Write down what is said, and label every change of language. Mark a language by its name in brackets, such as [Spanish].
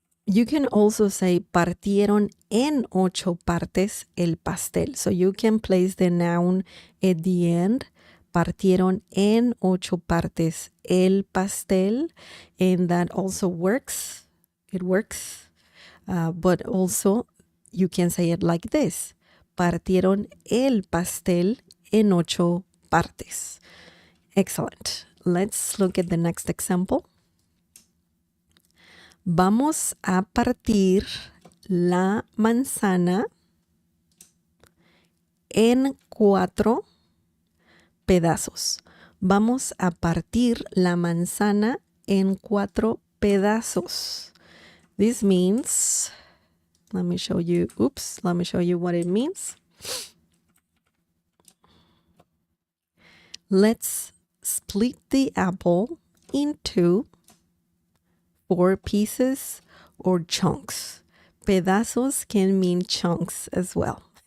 [English] You can also say [Spanish] partieron en 8 partes el pastel. [English] So you can place the noun at the end. [Spanish] Partieron en 8 partes el pastel. [English] And that also works. It works. But also you can say it like this. [Spanish] Partieron el pastel en 8 partes. [English] Excellent. Let's look at the next example. [Spanish] Vamos a partir la manzana en 4 pedazos. Vamos a partir la manzana en 4 pedazos. [English] This means, let me show you what it means. Let's split the apple into 4 pieces or chunks. Pedazos can mean chunks as well.